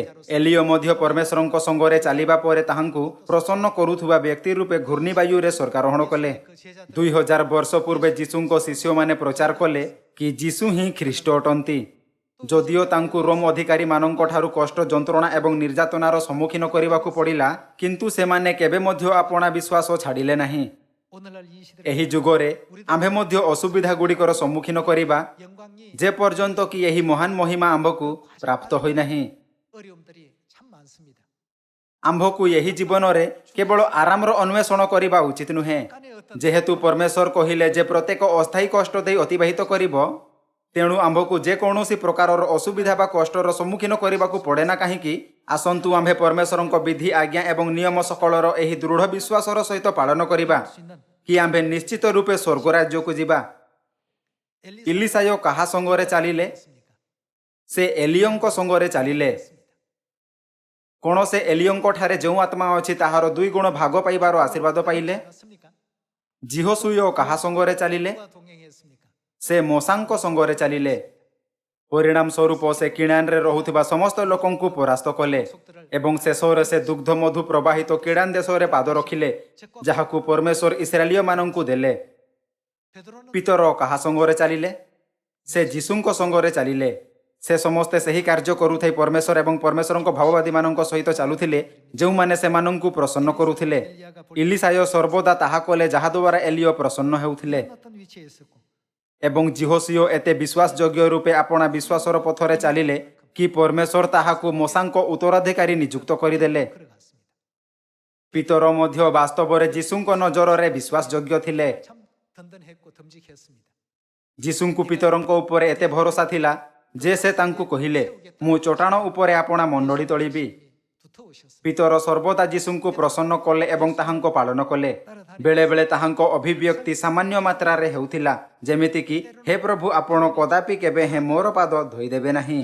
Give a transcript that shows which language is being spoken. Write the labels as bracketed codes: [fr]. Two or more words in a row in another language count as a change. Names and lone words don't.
[or] ଏଲିୟ ମଧ୍ୟ ପରମେଶ୍ୱରଙ୍କ ସଙ୍ଗରେ ଚାଲିବା ପରେ ତାହାଙ୍କୁ ପ୍ରସନ୍ନ କରୁଥିବା ବ୍ୟକ୍ତି ରୂପେ ଘୂର୍ଣ୍ଣିବାୟୁରେ ସ୍ୱର୍ଗାରୋହଣ କଲେ। 2000 ବର୍ଷ ପୂର୍ବେ ଯୀଶୁଙ୍କ ଶିଷ୍ୟମାନେ ପ୍ରଚାର କଲେ କି ଯୀଶୁ ହିଁ ଖ୍ରୀଷ୍ଟ ଅଟନ୍ତି। ଯଦିଓ ତାଙ୍କୁ ରୋମ ଅଧିକାରୀମାନଙ୍କ ଠାରୁ କଷ୍ଟ, ଯନ୍ତ୍ରଣା ଏବଂ ନିର୍ଯାତନାର ସମ୍ମୁଖୀନ କରିବାକୁ ପଡ଼ିଲା, କିନ୍ତୁ ସେମାନେ କେବେ ମଧ୍ୟ ଆପଣା ବିଶ୍ୱାସ ଛାଡ଼ିଲେ ନାହିଁ। [ko] 오늘날 이 시대에 [or] ଏହି ଯୁଗରେ ଆମ୍ଭେ ମଧ୍ୟ ଅସୁବିଧା ଗୁଡ଼ିକର ସମ୍ମୁଖୀନ କରିବା, [ko] 영광이 [or] ଯେପର୍ଯ୍ୟନ୍ତ କି ଏହି ମହାନ ମହିମା ଆମ୍ଭକୁ ପ୍ରାପ୍ତ ହୋଇନାହିଁ। [ko] 어려움들이 참 많습니다. [or] ଆମ୍ଭକୁ ଏହି ଜୀବନରେ କେବଳ ଆରାମର ଅନ୍ୱେଷଣ କରିବା ଉଚିତ ନୁହେଁ। ଯେହେତୁ ପରମେଶ୍ୱର କହିଲେ ଯେ ପ୍ରତ୍ୟେକ ଅସ୍ଥାୟୀ କଷ୍ଟ ଦେଇ ଅତିବାହିତ କରିବ, ତେଣୁ ଆମ୍ଭକୁ ଯେକୌଣସି ପ୍ରକାରର ଅସୁବିଧା ବା କଷ୍ଟର ସମ୍ମୁଖୀନ କରିବାକୁ ପଡ଼େ ନା କାହିଁକି, ଆସନ୍ତୁ ଆମ୍ଭେ ପରମେଶ୍ୱରଙ୍କ ବିଧି, ଆଜ୍ଞା ଏବଂ ନିୟମ ସକଳର ଏହି ଦୃଢ଼ ବିଶ୍ୱାସର ସହିତ ପାଳନ କରିବା କି ଆମ୍ଭେ ନିଶ୍ଚିତ ରୂପେ ସ୍ୱର୍ଗ ରାଜ୍ୟକୁ ଯିବା। ଇଲିସାୟ କାହା ସଙ୍ଗରେ ଚାଲିଲେ? ସେ ଏଲିୟଙ୍କ ସଙ୍ଗରେ ଚାଲିଲେ। କ'ଣ ସେ ଏଲିୟଙ୍କ ଠାରେ ଯେଉଁ ଆତ୍ମା ଅଛି ତାହାର 2 ଗୁଣ ଭାଗ ପାଇବାର ଆଶୀର୍ବାଦ ପାଇଲେ? [ko] 맞습니까? [or] ଜିହୋସୁୟ କାହା ସଙ୍ଗରେ ଚାଲିଲେ? [ko] 누가 동행했습니까? [or] ସେ ମୋଶାଙ୍କ ସଙ୍ଗରେ ଚାଲିଲେ। ପରିଣାମ ସ୍ୱରୂପ ସେ କିଣାନରେ ରହୁଥିବା ସମସ୍ତ ଲୋକଙ୍କୁ ପରାସ୍ତ କଲେ ଏବଂ ଶେଷରେ ସେ ଦୁଗ୍ଧ ମଧୁ ପ୍ରବାହିତ କିଣାନ ଦେଶରେ ପାଦ ରଖିଲେ, ଯାହାକୁ ପରମେଶ୍ୱର ଇସ୍ରାଏଲୀୟମାନଙ୍କୁ ଦେଲେ। [ko] 베드로는 [or] ପିତର କାହା ସଙ୍ଗରେ ଚାଲିଲେ? ସେ ଯୀଶୁଙ୍କ ସଙ୍ଗରେ ଚଲିଲେ ସେ ସମସ୍ତେ ସହି କାର୍ଯ୍ୟ କରୁଥାଇ ପରମେଶ୍ୱର ଏବଂ ପରମେଶ୍ୱରଙ୍କ ଭାବବାଦୀମାନଙ୍କ ସହିତ ଚାଲୁଥିଲେ ଯେଉଁମାନେ ସେମାନଙ୍କୁ ପ୍ରସନ୍ନ କରୁଥିଲେ। ଇଲିସାୟ ସର୍ବଦା ତାହା କଲେ ଯାହାଦ୍ୱାରା ଏଲିଓ ପ୍ରସନ୍ନ ହେଉଥିଲେ [ko] 어떤 위치에 있었고 [or] ଏବଂ ଜିହୋସିଓ ଏତେ ବିଶ୍ୱାସଯୋଗ୍ୟ ରୂପେ ଆପଣା ବିଶ୍ୱାସର ପଥରେ ଚାଲିଲେ କି ପରମେଶ୍ୱର ତାହାକୁ ମୋସାଙ୍କ ଉତ୍ତରାଧିକାରୀ ନିଯୁକ୍ତ କରିଦେଲେ। [ko] 걸어갔습니다. [or] ପିତର ମଧ୍ୟ ବାସ୍ତବରେ ଯୀଶୁଙ୍କ ନଜରରେ ବିଶ୍ୱାସଯୋଗ୍ୟ ଥିଲେ। [ko] 참 든든했고 듬직했습니다. [or] ଯୀଶୁଙ୍କୁ ପିତରଙ୍କ ଉପରେ ଏତେ ଭରସା ଥିଲା ଯେ ସେ ତାଙ୍କୁ କହିଲେ ମୁଁ ଚଟାଣ ଉପରେ ଆପଣା ମଣ୍ଡଳୀ ତୋଳିବି। [ko] 두터우셨습니다. [or] ପିତର ସର୍ବଦା ଯୀଶୁଙ୍କୁ ପ୍ରସନ୍ନ କଲେ ଏବଂ ତାହାଙ୍କ ପାଳନ କଲେ। ବେଳେବେଳେ ତାହାଙ୍କ ଅଭିବ୍ୟକ୍ତି ସାମାନ୍ୟ ମାତ୍ରାରେ ହେଉଥିଲା ଯେମିତିକି ହେ ପ୍ରଭୁ ଆପଣ କଦାପି କେବେ ମୋର ପାଦ ଧୋଇଦେବେ ନାହିଁ।